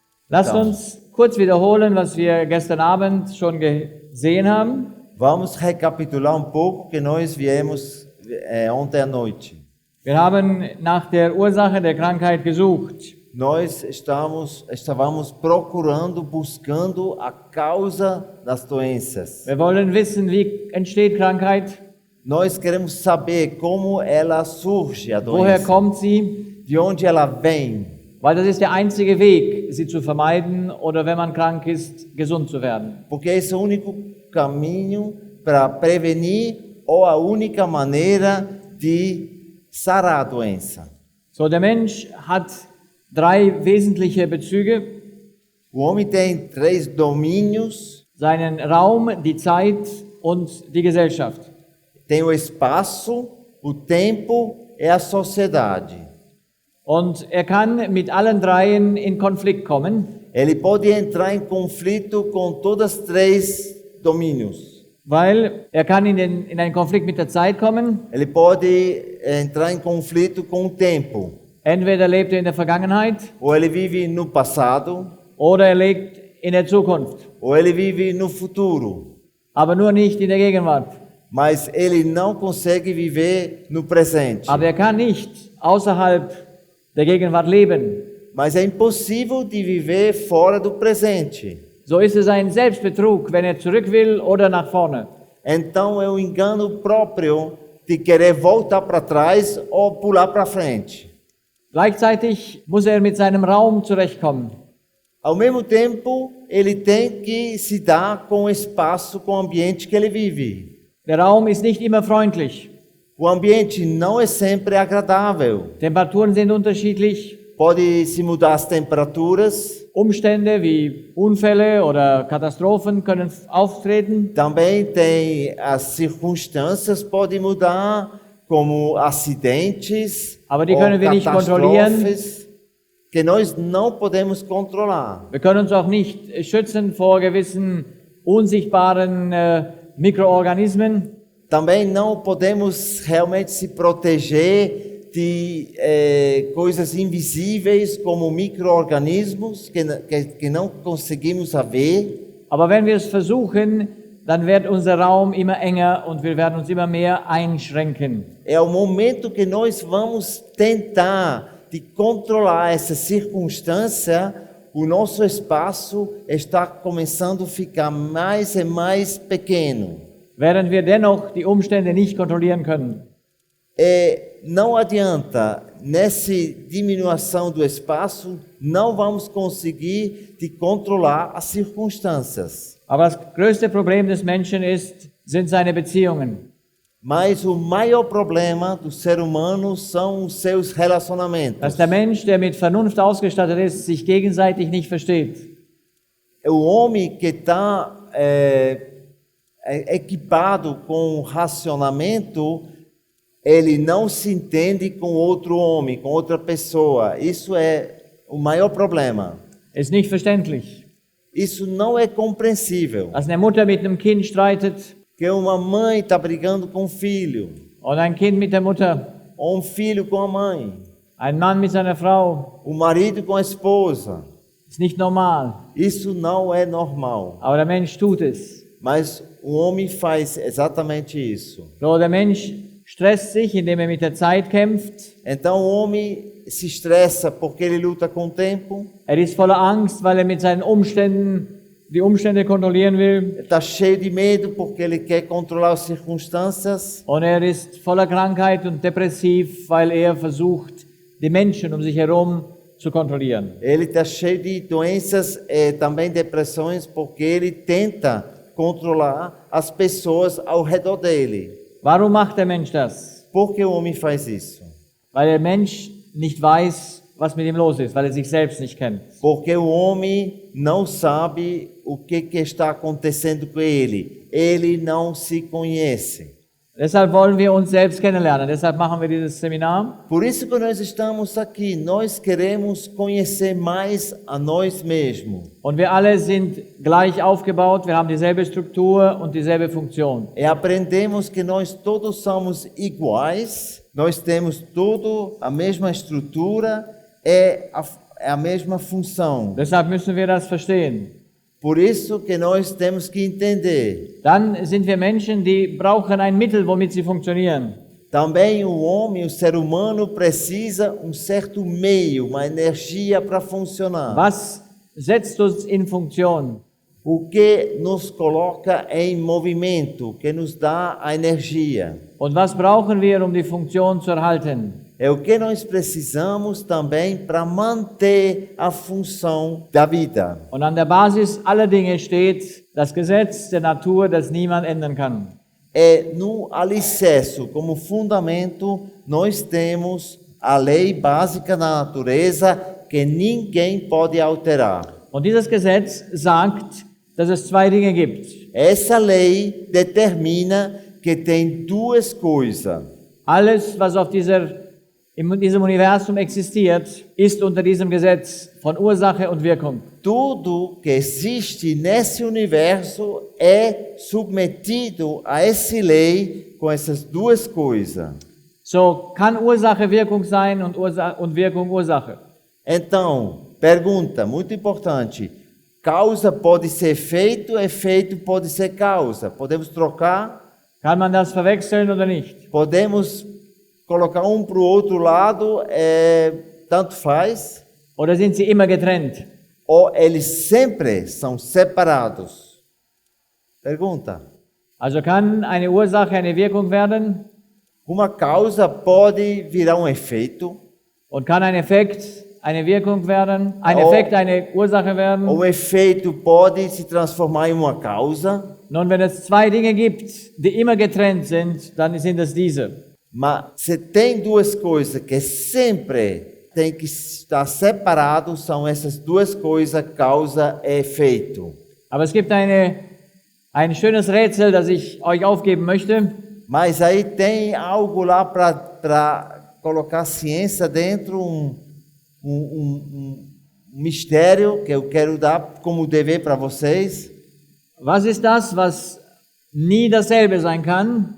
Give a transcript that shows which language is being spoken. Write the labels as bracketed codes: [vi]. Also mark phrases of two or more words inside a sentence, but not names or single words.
[de] Lasst uns kurz wiederholen, was wir gestern Abend schon gesehen haben. [pt] Vamos recapitular pouco que nós viemos ontem à noite. [de] Wir haben nach der Ursache der Krankheit gesucht. [pt] Nós estávamos procurando, buscando a causa das doenças. [de] Wir wollen wissen, wie entsteht Krankheit, [pt] Nós queremos saber como ela surge, a [de] woher [pt] doença, [de] kommt sie, [pt] de onde ela vem, [de] weil das ist der einzige Weg, sie zu vermeiden oder wenn man krank ist, gesund zu werden. [pt] porque esse é o único caminho para prevenir ou a única maneira de sarar a doença. [de] So, der Mensch hat drei wesentliche Bezüge: [pt] O homem tem 3 domínios: [de] seinen Raum, die Zeit und die Gesellschaft. [pt] tem o espaço, o tempo e a sociedade. [de] Und er kann mit allen dreien in Konflikt kommen, [pt] Ele pode entrar em conflito com todos os 3 domínios. [de] weil er kann in einen Konflikt mit der Zeit kommen. [pt] Ele pode entrar em conflito com o tempo. [de] Entweder lebt er in der Vergangenheit [pt] Ou ele vive no passado, [de] oder er lebt in der Zukunft, [pt] ou ele vive no futuro. [de] aber nur nicht in der Gegenwart. [pt] Mas ele não consegue viver no presente. [de] Aber er kann nicht außerhalb der Gegenwart leben. [pt] Mas é impossível de viver fora do presente. [de] So ist es ein Selbstbetrug, wenn er zurück will oder nach vorne. [pt] Então é um engano próprio de querer voltar para trás ou pular para frente. [de] Gleichzeitig muss er mit seinem Raum zurechtkommen. [pt] Ao mesmo tempo, ele tem que se dar com o espaço, com o ambiente que ele vive. [de] Der Raum ist nicht immer freundlich. [pt] O ambiente não é sempre agradável. [de] Temperaturen sind unterschiedlich. [pt] Pode se mudar as temperaturas. [de] Umstände wie Unfälle oder Katastrophen können auftreten. [pt] Também tem as circunstâncias podem mudar, como acidentes [de] Aber die [pt] ou [de] können wir nicht kontrollieren. [pt] catástrofes que nós não podemos controlar. [de] Wir können uns auch nicht schützen vor gewissen unsichtbaren Mikroorganismen. [pt] Também não podemos realmente se proteger de coisas invisíveis como micro-organismos que não conseguimos ver. [de] Aber wenn wir es versuchen, dann wird unser Raum immer enger und wir werden uns immer mehr einschränken. [pt] É o momento que nós vamos tentar de controlar essa circunstância, o nosso espaço está começando a ficar mais e mais pequeno. [de] Während wir dennoch die Umstände nicht kontrollieren können. [pt] Não adianta, nessa diminuição do espaço, não vamos conseguir de controlar as circunstâncias. [de] Aber das größte Problem des Menschen sind seine Beziehungen. [pt] Mas o maior problema do ser humano são os seus relacionamentos. [de] Dass der Mensch, der mit Vernunft ausgestattet ist, sich gegenseitig nicht versteht. [pt] O homem que está equipado com racionamento, ele não se entende com outro homem, com outra pessoa. Isso é o maior problema. [de] Ist nicht verständlich. [pt] Isso não é compreensível. [de] Dass eine Mutter mit einem Kind streitet [pt] Que uma mãe está brigando com o filho, [de] und ein Kind mit der Mutter, [pt] ou filho com a mãe, [de] ein Mann mit seiner Frau, [pt] o marido com a esposa. [de] ist nicht normal. [pt] Isso não é normal. [de] Aber der Mensch tut es. [pt] Mas o homem faz exatamente isso. [de] So, der Mensch stresst sich, indem er mit der Zeit kämpft. [pt] Então o homem se estressa porque ele luta com o tempo. [de] Er ist voller Angst, weil er mit seinen Umständen die Umstände kontrollieren will. [pt] Está cheio de medo porque ele quer controlar as circunstâncias. [de] Und er ist voller Krankheit und depressiv, weil er versucht, die Menschen um sich herum zu kontrollieren. [pt] Ele está cheio de doenças e também depressões porque ele tenta controlar as pessoas ao redor dele. [de] Warum macht der Mensch das? [pt] Por que o homem faz isso? [de] Weil der Mensch nicht weiß, was mit ihm los ist, weil er sich selbst nicht kennt. [pt] Porque o homem não sabe o que está acontecendo com ele. Ele não se conhece. [de] Deshalb wollen wir uns selbst kennenlernen. Deshalb machen wir dieses Seminar. [pt] Por isso que nós estamos aqui. Nós queremos conhecer mais a nós mesmos. [de] Und wir alle sind gleich aufgebaut. Wir haben dieselbe Struktur und dieselbe Funktion. [pt] E aprendemos que nós todos somos iguais. Nós temos tudo a mesma estrutura. a mesma função. [de] Deshalb müssen wir das verstehen. [pt] Por isso que nós temos que entender. [de] Dann sind wir Menschen, die brauchen ein Mittel, womit sie funktionieren. [pt] Também o homem, o ser humano, precisa certo meio, uma energia para funcionar. [de] Was setzt uns in Funktion? [pt] O que nos coloca em movimento, que nos dá a energia. [de] Und was brauchen wir, die Funktion zu erhalten? [pt] É o que nós precisamos também para manter a função da vida. [de] Und an der Basis aller Dinge steht das Gesetz der Natur, das niemand ändern kann. [pt] É no alicerce, como fundamento, nós temos a lei básica da natureza que ninguém pode alterar. [de] Und dieses Gesetz sagt, dass es zwei Dinge gibt. [pt] Essa lei determina que tem duas coisas. [de] Alles, was in diesem Universum existiert, ist unter diesem Gesetz von Ursache und Wirkung. [pt] Tudo que existe nesse universo é submetido a essa lei com essas duas coisas. [de] So kann Ursache Wirkung sein und Wirkung Ursache. [pt] Então, pergunta muito importante: causa pode ser efeito, efeito pode ser causa. Podemos trocar? [de] Kann man das verwechseln oder nicht? [pt] Podemos colocar um para o outro lado, tanto faz? [de] Oder sind sie immer getrennt? [pt] Ou eles sempre são separados? Pergunta. [de] Also kann eine Ursache eine Wirkung werden? [pt] Uma causa pode virar um efeito? [de] Und kann ein Effekt eine Wirkung werden? Ein Effekt eine Ursache werden? [pt] Ou um efeito pode se transformar em uma causa? [de] Nun, wenn es zwei Dinge gibt, die immer getrennt sind, dann sind es diese. [pt] Mas se tem duas coisas que sempre tem que estar separado, são essas duas coisas, causa e efeito. [de] Aber es gibt ein schönes Rätsel, das ich euch aufgeben möchte. [pt] Mas aí tem algo lá para colocar ciência dentro, um mistério que eu quero dar como dever para vocês. [de] Was ist das, was nie dasselbe sein kann?